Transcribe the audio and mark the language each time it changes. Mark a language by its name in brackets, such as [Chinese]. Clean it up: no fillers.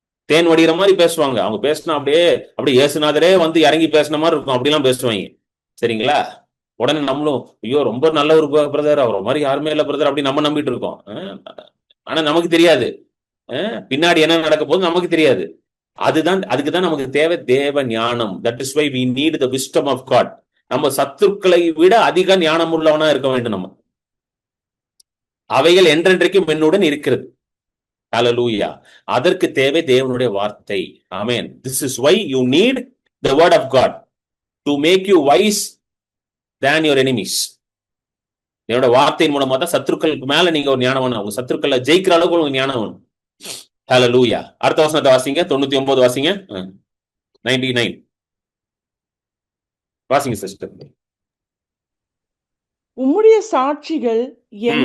[Tamil] தேன் வடிகிற மாதிரி பேசுவாங்க. அவங்க பேசினா அப்படியே இயேசுநாதரே வந்து இறங்கி பேசின மாதிரி இருக்கும், அப்படிலாம் பேசுவாங்க. சரிங்களா? உடனே நம்மளும் ஐயோ ரொம்ப நல்ல ஒரு பிரதர், அவர் மாதிரி யாருமே இல்ல பிரதர் அப்படி நம்ம நம்பிட்டு இருக்கோம். ஆனா நமக்கு தெரியாது பின்னாடி என்ன நடக்க போகுது, நமக்கு தெரியாது. அதுக்குதான் நமக்கு தேவை தேவ ஞானம். [English] That is why we need the wisdom of God. [Tamil] நம்ம சத்துருக்களை விட அதிக ஞானம் உள்ளவனா இருக்க வேண்டும். நம்ம அவைகள் என்றென்றைக்கும் என்னுடன் இருக்கிறது. ஹல்லேலூயா. அதற்கு தேவை தேவனுடைய வார்த்தை. ஆமென். [English] This is why you need the word of God to make you wise than your enemies. [Tamil] என்னோட வார்த்தையின் மூலமா தான் சத்துருக்களுக்கு மேல நீங்க ஒரு ஞானம் வேணும். உங்க சத்துருக்களை ஜெயிக்கிற அளவுக்கு உங்களுக்கு ஞானம் வேணும். ஹல்லேலூயா. அடுத்த வசனத்தை வாசிங்க. 99 வாசிங்க. 99 வாசிங்க சிஸ்டர். உம்முடைய சாட்சிகள் என்